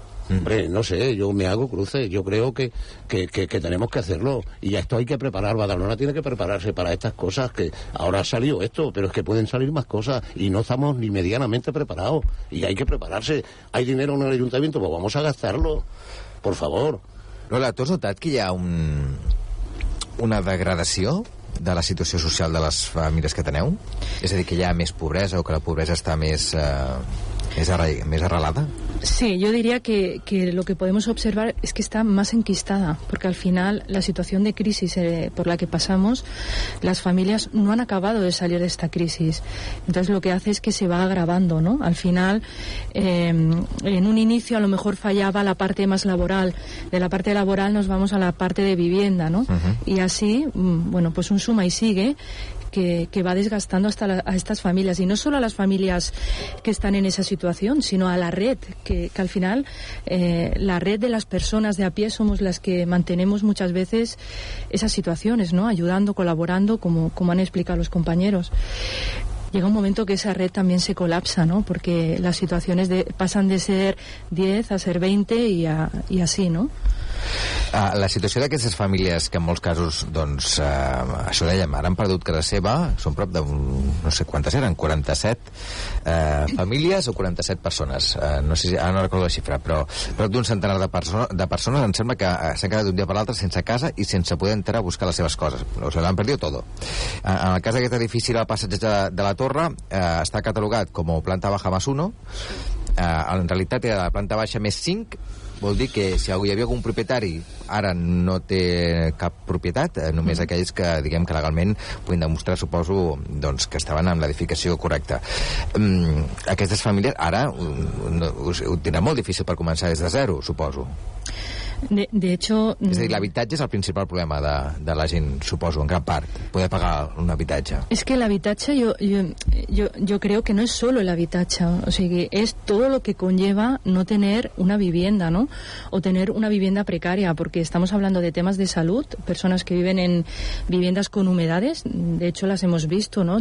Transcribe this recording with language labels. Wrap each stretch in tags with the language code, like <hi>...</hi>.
<es>Hombre, no sé, yo me hago cruces, yo creo que tenemos que hacerlo, y esto hay que preparar. Badalona tiene que prepararse para estas cosas, que ahora ha salido esto, pero es que pueden salir más cosas y no estamos ni medianamente preparados, y hay que prepararse. Hay dinero en el ayuntamiento, pues vamos a gastarlo, por favor.</es> <ca>Lola, tu has notat que hi ha una degradació de la situació social de les famílies que teneu? És a dir, que hi ha més pobresa o que la pobresa està més arrelada?</ca> <es>Sí, yo diría que lo que podemos observar es que está más enquistada, porque al final la situación de crisis por la que pasamos, las familias no han acabado de salir de esta crisis. Entonces lo que hace es que se va agravando, ¿no? Al final, en un inicio a lo mejor fallaba la parte más laboral. De la parte laboral nos vamos a la parte de vivienda, ¿no? Y así, bueno, pues un suma y sigue que va desgastando a estas familias, y no solo a las familias que están en esa situación, sino a la red, que al final la red de las personas de a pie somos las que mantenemos muchas veces esas situaciones, ¿no? Ayudando, colaborando, como han explicado los compañeros. Llega un momento que esa red también se colapsa, ¿no? Porque las situaciones pasan de ser 10 a ser 20 y así, ¿no?</es> <ca>La situació d'aquestes famílies que en molts casos, doncs, això dèiem, ara han perdut casa seva, són prop de, no sé quantes eren, 47 famílies o 47 persones, no sé si, ara no recordo la xifra, però prop d'un centenar de persones em sembla que s'han quedat d'un dia per l'altre sense casa i sense poder entrar a buscar les seves coses, o sigui, l'han perdut tot. En el cas d'aquest edifici al passeig de la Torre, està catalogat com</ca> <es>planta baja más 1,</es> <ca>en realitat era la planta baixa més 5. Vol dir que si hi havia algun propietari, ara no té cap propietat, només aquells que, diguem, que legalment puguin demostrar, suposo, doncs, que estaven en l'edificació correcta. Aquestes famílies ara ho tindran molt difícil per començar des de zero, suposo.</ca> <es>De hecho...</es> <ca>És a dir, l'habitatge és el principal problema de la gent, suposo, en gran part, poder pagar un habitatge.</ca> <es>Es que el habitatge, yo creo que no es solo el habitatge, o sea, que es todo lo que conlleva no tener una vivienda, ¿no? O tener una vivienda precaria, porque estamos hablando de temas de salud, personas que viven en viviendas con humedades, de hecho las hemos visto, ¿no?</es>